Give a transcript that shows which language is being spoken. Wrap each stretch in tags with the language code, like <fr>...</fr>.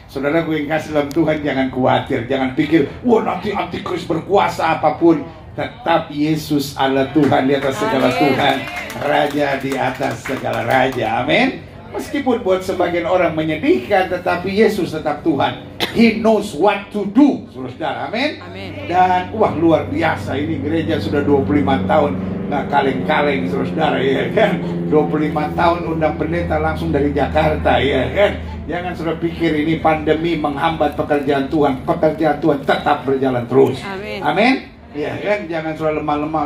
<id>Saudara gue yang kasih dalam Tuhan, jangan khawatir, jangan pikir, wah nanti antikris berkuasa apapun. Tetap Yesus Allah Tuhan di atas segala Tuhan, Raja di atas segala Raja. Amin. Meskipun buat sebagian orang menyedihkan, tetapi Yesus tetap Tuhan.</id> <en>He knows what to do, saudara.</en> <id>Amin. Dan wah luar biasa, ini gereja sudah 25 tahun nggak kaleng-kaleng, saudara, ya kan? 25 tahun undang pendeta langsung dari Jakarta, ya kan? Jangan sudah pikir ini pandemi menghambat pekerjaan Tuhan. Pekerjaan Tuhan tetap berjalan terus. Amin. Ya kan, jangan selalu lemah-lemah.</id>